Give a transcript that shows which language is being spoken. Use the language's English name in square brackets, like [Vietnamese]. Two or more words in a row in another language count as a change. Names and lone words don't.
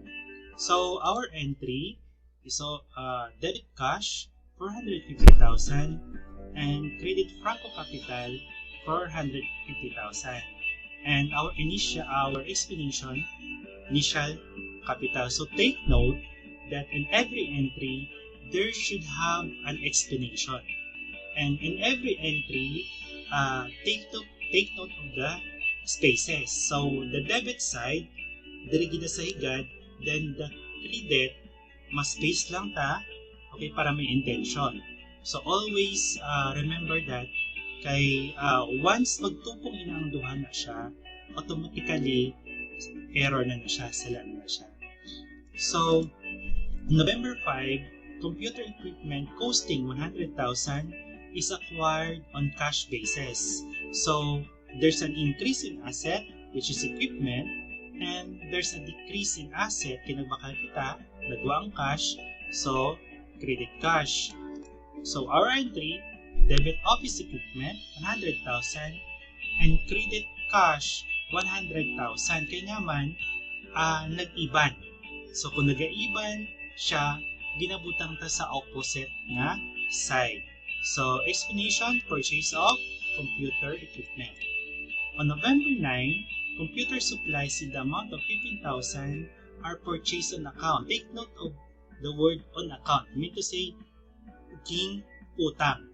[English] So our entry is debit cash 450,000 and credit Franco Capital 450,000, and our explanation initial capital. So take note that in every entry there should have an explanation, and in every entry take note of the spaces. So the debit side [Hiligaynon] diri gid sa higad, [English] then the credit [Hiligaynon] mas space lang ta, okay, para may intention. [English] So always remember that [Hiligaynon] kay once magtupong ina ang duha na siya, [English] automatically error [Hiligaynon] na siya, sala na siya. [English] So November 5, computer equipment costing 100,000 is acquired on cash basis. So there's an increase in asset, which is equipment, and there's a decrease in asset, [Hiligaynon] kinagbakal kita, nagwa ang cash, [English] so credit cash. So our entry, debit office equipment 100,000 and credit cash 100,000. [Hiligaynon] Kaya naman nag-iban. So kung nag-iban siya, ginabutang ta sa opposite na side. [English] So explanation, purchase of computer equipment. On November 9, computer supplies in the amount of 15,000 are purchased on account. Take note of the word on account. I mean to say, [Hiligaynon] king utang.